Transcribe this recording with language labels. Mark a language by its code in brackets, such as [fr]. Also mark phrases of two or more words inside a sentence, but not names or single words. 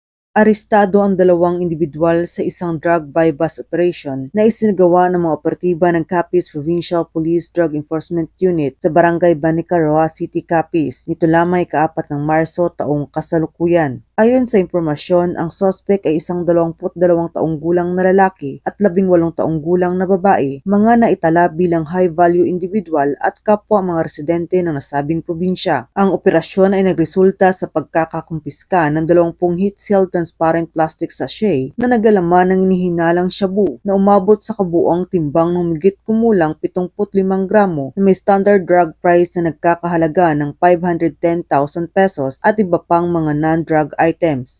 [tl] Arestado ang dalawang individual sa isang [en] drug buy-bust operation [tl] na isinagawa ng mga operatiba ng Capiz Provincial Police Drug Enforcement Unit sa Barangay Banica, Roa City, Capiz. Nito lamang ika-4 ng Marso taong kasalukuyan. Ayon sa impormasyon, ang suspect ay isang 22 taong gulang na lalaki at 18 taong gulang na babae, mga naitala bilang [en] high-value individual [tl] at kapwa mga residente ng nasabing probinsya. Ang operasyon ay nagresulta sa pagkakakumpiska ng 20 [en] heat-sealed transparent plastic sachet [tl] na naglalaman ng inihinalang shabu na umabot sa kabuuang timbang ng higit kumulang 75 gramo na may [en] standard drug price [tl] na nagkakahalaga ng 510,000 pesos at iba pang mga [en] non-drug items.